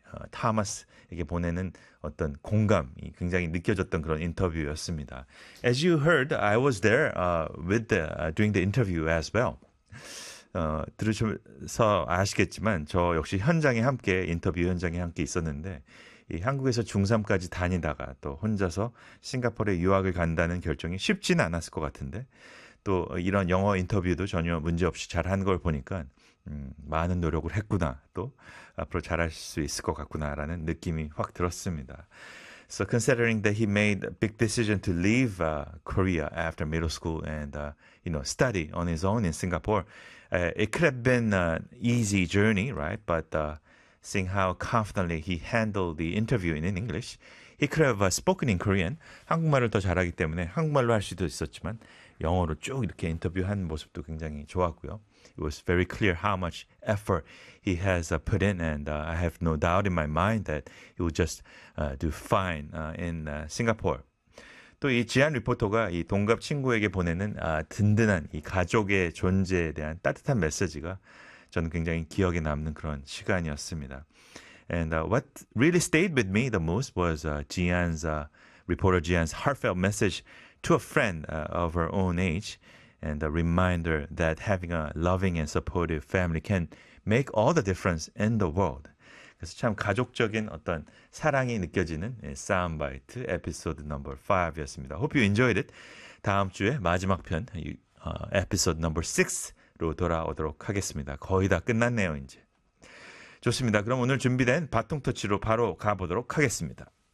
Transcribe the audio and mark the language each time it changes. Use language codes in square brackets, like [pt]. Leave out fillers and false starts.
[ko] 토마스에게 보내는 어떤 공감이 굉장히 느껴졌던 그런 인터뷰였습니다. [en] As you heard, I was there during the interview as well. [ko] 들으셔서 아시겠지만 저 역시 현장에 함께 인터뷰 현장에 함께 있었는데 이 한국에서 중3까지 다니다가 또 혼자서 싱가포르에 유학을 간다는 결정이 쉽진 않았을 것 같은데 또 이런 영어 인터뷰도 전혀 문제 없이 잘한 걸 보니까 많은 노력을 했구나 또 앞으로 잘할 수 있을 것 같구나라는 느낌이 확 들었습니다. [en] So considering that he made a big decision to leave Korea after middle school and study on his own in Singapore, it could have been an easy journey, right? But seeing how confidently he handled the interview in English, he could have spoken in Korean. [ko] 한국말을 더 잘하기 때문에 한국말로 할 수도 있었지만 영어로 쭉 이렇게 인터뷰한 모습도 굉장히 좋았고요. [en] It was very clear how much effort he has put in, and I have no doubt in my mind that he will just do fine in Singapore. [ko] 또이 지안 리포터가 이 동갑 친구에게 보내는 든든한 이 가족의 존재에 대한 따뜻한 메시지가 저는 굉장히 기억에 남는 그런 시간이었습니다. [en] And what really stayed with me the most was Jian's reporter Jian's heartfelt message to a friend of her own age. And a reminder that having a loving and supportive family can make all the difference in the world. [ko] 그래서 참 가족적인 어떤 사랑이 느껴지는 사운드바이트 에피소드 넘버 5였습니다. [en] Hope you enjoyed it. [ko] 다음 주에 마지막 편, 에피소드 넘버 6로 돌아오도록 하겠습니다. 거의 다 끝났네요, 이제. 좋습니다. 그럼 오늘 준비된 바통터치로 바로 가보도록 하겠습니다.